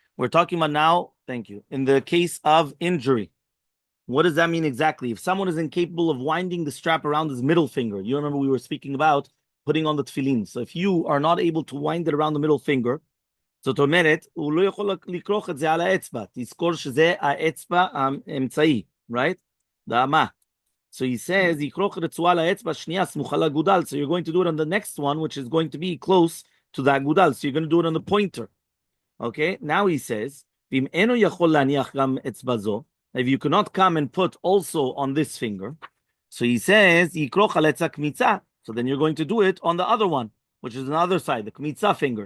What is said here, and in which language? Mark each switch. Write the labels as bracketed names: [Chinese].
[English] We're talking about now, thank you, in the case of injury. What does that mean exactly? If someone is incapable of winding the strap around his middle finger, you remember we were speaking about putting on the tefillin. So if you are not able to wind it around the middle finger, [Hebrew] זאת אומרת, הוא לא יכול לכרוך את זה על האצבע. תזכור שזה האצבע האמצעי, right? דאמה. [English] So he says, [Hebrew] יכרוך רצועה לאצבע השנייה סמוכה לאגודל. [English] So you're going to do it on the next one, which is going to be close to the agudal. So you're going to do it on the pointer. Okay? Now he says, [Hebrew] ואם אינו יכול להניח גם אצבע זו, [English] if you cannot come and put also on this finger, so he says, [Hebrew] יכרוך על אצבע קמיצה. [English] So then you're going to do it on the other one, which is on the other side, the kmitza finger.